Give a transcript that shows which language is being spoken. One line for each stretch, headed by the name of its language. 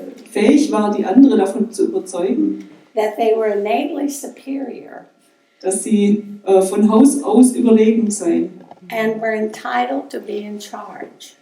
German: fähig war, die andere davon zu überzeugen,
English: that they were innately superior
German: dass sie von Haus aus überlegen seien
English: and were entitled to be in charge.